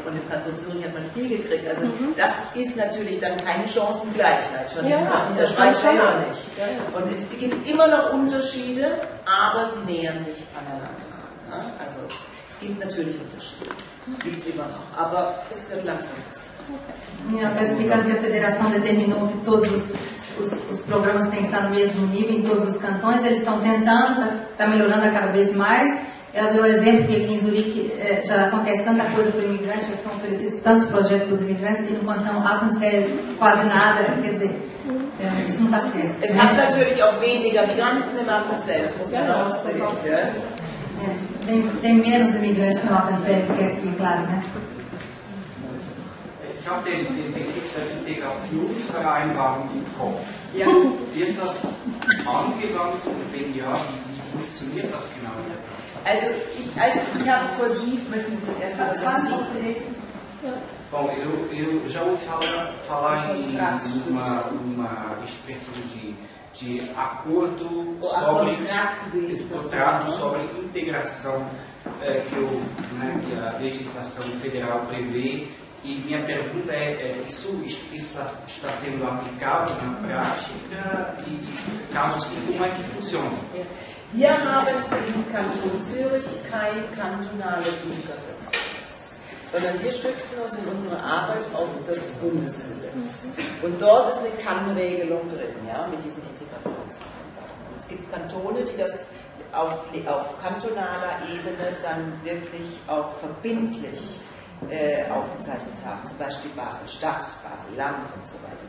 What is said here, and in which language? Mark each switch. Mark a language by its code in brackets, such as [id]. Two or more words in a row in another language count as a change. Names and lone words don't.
[de] Und im Kanton Zürich hat man viel gekriegt. Also das ist natürlich dann keine Chancengleichheit. Schon in der Schweiz selber nicht. Und es gibt immer noch Unterschiede, aber sie nähern sich aneinander. Ja? Also es gibt natürlich Unterschiede. Gibt es immer noch, aber es wird langsam besser. [pt] Está explicando que a federação determinou que todos os programas têm que estar no mesmo nível em todos os cantões. Eles estão tentando, está melhorando a cada vez mais. Ela deu o exemplo que aqui em Zurique já acontece tanta coisa para o imigrante, já são oferecidos tantos projetos para os imigrantes e no cantão Appenzell quase nada. Quer dizer, isso não está certo. [de] Es hat natürlich auch weniger Migranten im Appenzell, das muss man auch sehen. [pt] Tem menos imigrantes no Appenzell do que aqui, claro, né? [de] Ich habe den Begriff der Integrationsvereinbarung im Kopf. Ja. Wird das angewandt und wenn ja, wie funktioniert das genau? Also ich habe vor Sie, möchten Sie das erst mal sagen? [pt] Bom, eu já ouvi falar em uma espécie de acordo sobre contrato sobre integração que a legislação federal prevê. E minha pergunta isso está sendo aplicado na prática e caso sim, como é que funciona? [de] Wir haben im Kanton Zürich kein kantonales Integrationsgesetz, sondern wir stützen uns in unserer Arbeit auf das Bundesgesetz. Und dort ist eine Kannregelung drin, ja, mit diesen Integrationsvereinbarungen. Es gibt Kantone, die das auf kantonaler Ebene dann wirklich auch verbindlich aufgezeichnet haben, zum Beispiel Basel-Stadt, Basel-Land und so weiter.